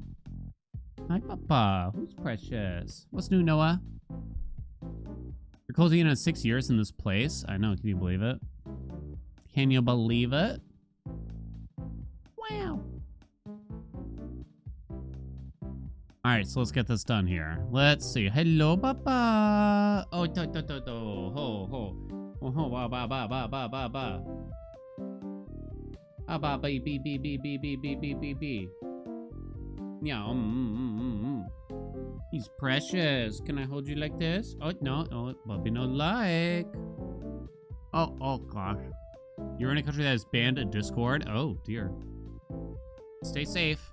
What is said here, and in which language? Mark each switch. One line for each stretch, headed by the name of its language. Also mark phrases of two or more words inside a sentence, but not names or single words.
English: Hi, Papa. Who's Precious? What's new, Noah? You're closing in on 6 years in this place. I know. Can you believe it? Can you believe it? Wow. All right, so let's get this done here. Let's see. Hello, Papa. Oh, ho, ho. Oh, ho, ba, ba, ba, ba, ba, ba, ba. Ah, ba, ba, be, be, be, be, be, be, be, be, be. Yeah, He's precious. Can I hold you like this? Oh, no. Oh, Bobby, no like. Oh, gosh. You're in a country that has banned a Discord? Oh, dear. Stay safe.